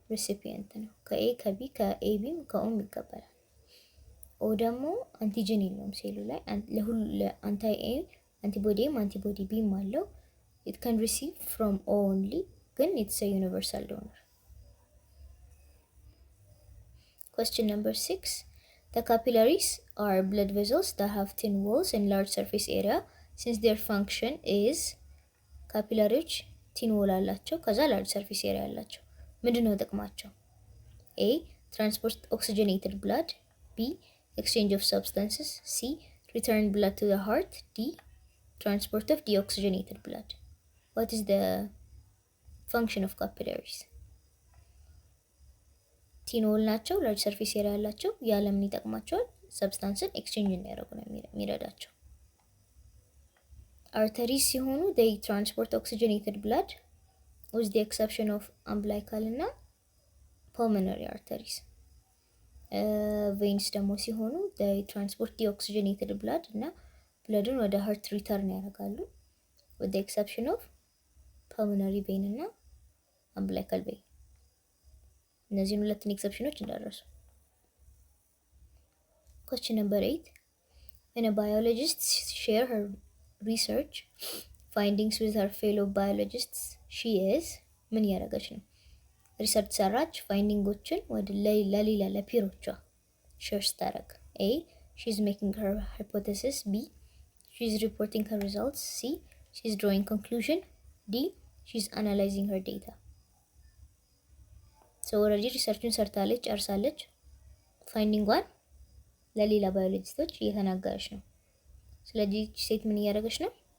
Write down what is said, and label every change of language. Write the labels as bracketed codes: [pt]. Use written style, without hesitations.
[am] ሪሲፒየንት ነው። ከኤ ከቢ ከኤቢም ከኦም ይቀበላል። ኦ ደግሞ አንቲጀን የለውም ሴሉ ላይ፣ ለሁሉ ለአንታይ ኤ አንቲቦዲ ኤም አንቲቦዲ ቢም አለው። [en] it can receive from O only [am] ግን [en] it's a universal donor. question number 6 the capillaries are blood vessels that have thin walls and large surface area since their function is ካፒላሪዎች ቲን ዎል አላቸው ከዛ ላርጅ ሰርፌስ ኤሪያ አላቸው። [am] ምንድነው ጥቅማቸው? [en] ኤ ትራንስፖርት ኦክሲጅኔትድ ብላድ፣ ቢ ኤክስቼንጅ ኦፍ ሰብስታንስስ፣ ሲ ሪተርን ብላድ ቱ ዘ ሃርት፣ ዲ ትራንስፖርት ኦፍ ዲኦክሲጅኔትድ ብላድ። what is the function of capillaries? [am] ቲን ዎል ናቸው፣ ላርጅ ሰርፌስ ኤሪያ አላቸው። ያለምን ይጠቅማቸዋል? ሰብስታንስን ኤክስቼንጅ እንዲያደርጉ ነው የሚረዳቸው። arteries ሲሆኑ [en] they transport oxygenated blood with the exception of umbilical [am] እና pulmonary arteries። ቬንስ ደግሞ ሲሆኑ [en] they transport deoxygenated blood [am] እና ብለድን ወደ heart return ያደርጋሉ [en] with the exception of pulmonary vein [am] እና umbilical vein። እነዚህን ሁለቱን ኤክሰፕሽኖች እንዳደረሱ። Question number 8. [en] When a biologist share her research findings with her fellow biologists, she is [am] ምን ያደረገች ነው? ሪሰርች ሰራች ፋይንዲንጎችን ወደ ለሌላ ለፒሮቿ ሼር ስታደርግ A. [en] She is making her hypothesis. B. She is reporting her results. C. She is drawing conclusion. D. She is analyzing her data. So already [am] ሪሰርቹን ሰርታለች ጨርሳለች። ፋይንዲንጓን ለሌላ ባዮሎጂስቶች እየተናገረች ነው። ስለዚህ ሴት ምን እያደረገች ነው?